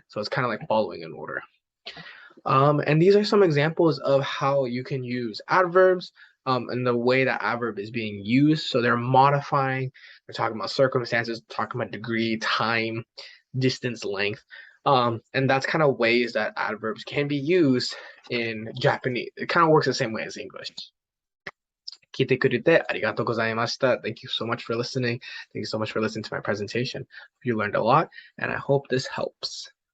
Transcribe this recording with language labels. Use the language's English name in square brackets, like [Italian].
[English] So it's kind of like following an order. And these are some examples of how you can use adverbs and the way that adverb is being used. So they're modifying, they're talking about circumstances, talking about degree, time, distance, length. And that's kind of ways that adverbs can be used in Japanese. It kind of works the same way as English. [Japanese] 聞いてくれてありがとうございました. [English] Thank you so much for listening. Thank you so much for listening to my presentation. You learned a lot, and I hope this helps.